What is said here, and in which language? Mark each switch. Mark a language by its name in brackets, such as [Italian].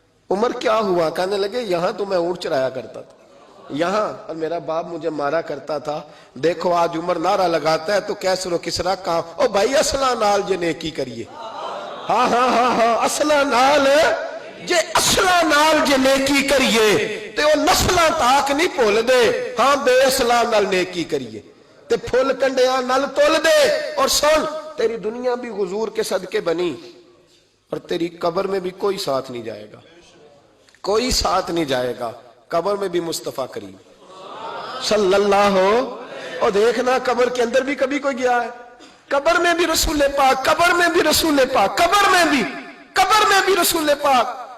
[Urdu] عمر کیا ہوا؟ کہنے لگے یہاں تو میں اونٹ چرایا کرتا تھا، یہاں، اور میرا باپ مجھے مارا کرتا تھا، دیکھو آج عمر نعرہ لگاتا ہے تو کیسر و کسرا کہاں، [Punjabi] او بھائی اصلہ نال جے نیکی کریے، [Urdu] ہاں اصلہ نال جے نیکی کریے، [Punjabi] تے وہ نسلاں تاک نہیں بھول دے ہاں بے اسلام نال نیکی کریے تے پھول کنڈیاں نال تول دے. [Urdu] اور سن تیری دنیا بھی حضور کے صدقے بنی اور تیری قبر میں بھی کوئی ساتھ نہیں جائے گا, کوئی ساتھ نہیں جائے گا. قبر میں بھی مصطفیٰ کریم صلی اللہ ہو. اور دیکھنا قبر کے اندر بھی کبھی کوئی گیا ہے؟ قبر میں بھی رسول پاک, قبر میں بھی رسول پاک, قبر میں بھی رسول پاک.